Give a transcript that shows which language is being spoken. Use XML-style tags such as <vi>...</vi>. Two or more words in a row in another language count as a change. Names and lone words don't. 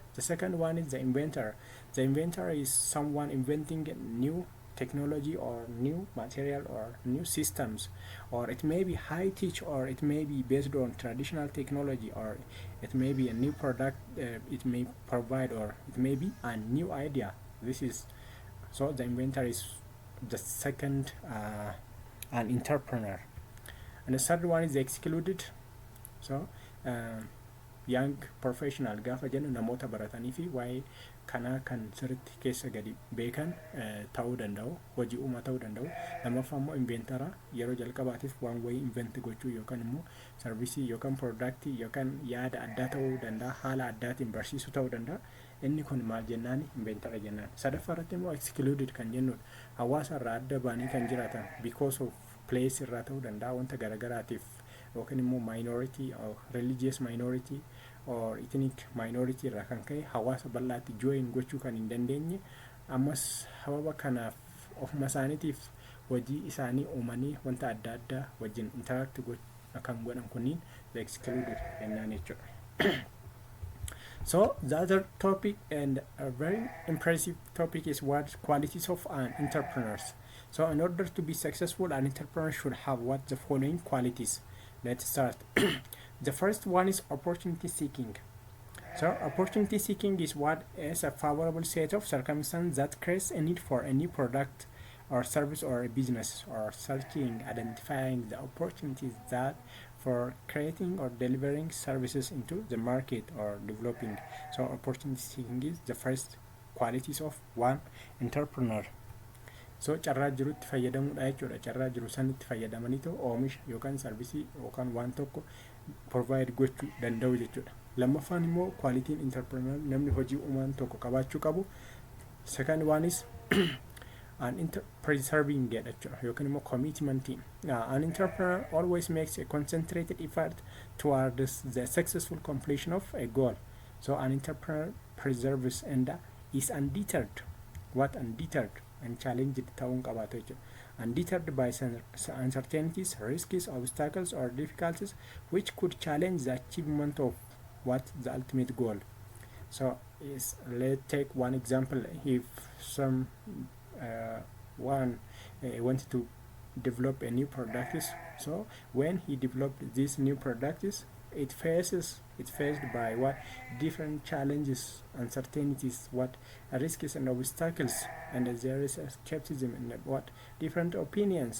<en>The second one is the inventor. The inventor is someone inventing new technology or new material or new systems, or it may be high tech, or it may be based on traditional technology, or it may be a new product it may provide, or it may be a new idea. This is so the inventor is the second an entrepreneur. And the third one is the excluded. So young professional</en> <om>gaafa jennu namoota baratanii fi waa'ee kanaa kan sirriitti keessa gadi beekan ta'uu danda'u, hojii uumaa ta'uu danda'u. Lammaffaa immoo inventara yeroo jalqabaatiif waan wayii invent gochuu yookaan immoo sarvisii yookaan productii yookaan yaada addaa ta'uu danda'a, haala addaatiin barsiisuu ta'uu danda'a. Inni kun maal jennaan? Inventara jennaan. Sadaffaa irratti immoo excluded kan jennudha. Hawaasa irraa adda baanii kan jiraatan</om> <en>because of place</en> <om>irraa ta'uu danda'a, wanta garagaraatiif yookaan immoo</om> <en>minority or religious minority or ethnic minority</en> <om>irraa kan ka'e hawaasa bal'aatti join gochuu kan hin dandeenye, ammas sababa kanaaf ofuma isaaniitiif hojii isaanii uumanii wanta adda addaa wajjin interact kan godhan kunniin</om> <en>the excluded</en> <om>jennaan jechuudha.</om> <en>So the other topic, and a very impressive topic, is what qualities of an entrepreneur. So in order to be successful, an entrepreneur should have what the following qualities. Let's start. The first one is opportunity seeking. So opportunity seeking is what is a favorable set of circumstances that creates a need for a new product or service or a business, or searching, identifying the opportunities that for creating or delivering services into the market or developing. So opportunity seeking is the first qualities of one entrepreneur.</en> <om>So carraa jirutti fayyadamuudha jechuudha. Carraa jiru sanitti fayyadamaniitu oomisha yookaan sarvisii yookaan waan tokko provide gochuu danda'u jechuudha. Lammaffaan immoo qualitiin entrepreneur namni hojii uumaan tokko qabaachuu qabu.</om> <en>Second one is an preserving</en> <om>jechuudha yookaan immoo</om> <en>commitment. An entrepreneur always makes a concentrated effort towards the successful completion of a goal. So an entrepreneur preserves and is undeterred. What undeterred? And challenged</en> <om>ta'uun qabaatu jechuudha.</om> <en>Undeterred by uncertainties, risks, obstacles or difficulties which could challenge the achievement of what the ultimate goal. So let's take one example. If some one wanted to develop a new product, so when he developed this new product, it faced by what different challenges, uncertainties, what risks and obstacles, and there is a skepticism and what different opinions.</en>